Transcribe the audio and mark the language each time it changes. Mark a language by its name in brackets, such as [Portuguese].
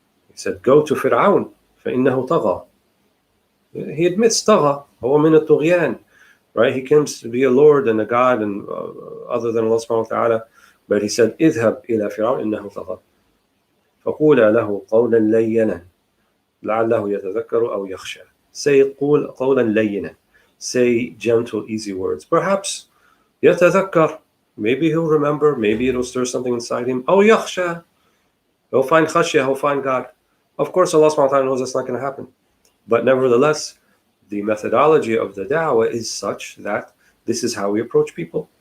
[English] He said, go to Fir'aun, [Arabic] فَإِنَّهُ طَغَى. [English] He admits [Arabic] طَغَى, هو من الطغيان, [English] right? He claims to be a Lord and a God and other than Allah subhanahu wa ta'ala, but he said, [Arabic] اذهب إلى فرعون إنه طغى فقولا له قولا لينا لعله يتذكر أو يخشى. [English] Say [Arabic] قول قولا لينا. [English] Say gentle, easy words. Perhaps [Arabic] يتذكر. [English] Maybe he'll remember. Maybe it'll stir something inside him. [Arabic] أو يخشى. [English] He'll find khashya. He'll find God. Of course, Allah subhanahu wa ta'ala knows that's not going to happen. But nevertheless, the methodology of the da'wah is such that this is how we approach people.